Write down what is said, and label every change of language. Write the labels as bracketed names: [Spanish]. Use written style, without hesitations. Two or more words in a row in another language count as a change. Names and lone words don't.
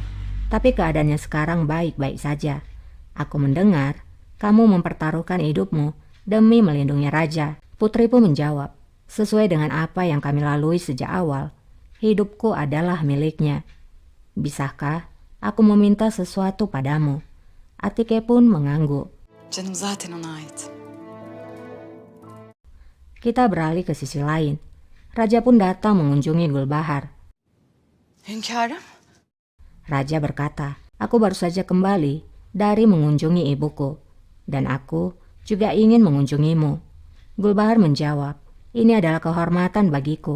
[Indonesian] Tapi keadaannya sekarang baik-baik saja. Aku mendengar, kamu mempertaruhkan hidupmu demi melindungi raja. Putri pun menjawab, sesuai dengan apa yang kami lalui sejak awal, hidupku adalah miliknya. Bisakah aku meminta sesuatu padamu? Atike pun mengangguk. [Turkish] Canım zaten ona ait. [Indonesian] Kita beralih ke sisi lain. Raja pun datang mengunjungi Gulbahar. [Turkish] Hünkârım. [Indonesian] Raja berkata, aku baru saja kembali dari mengunjungi ibuku. Dan aku juga ingin mengunjungimu. Gulbahar menjawab, ini adalah kehormatan bagiku.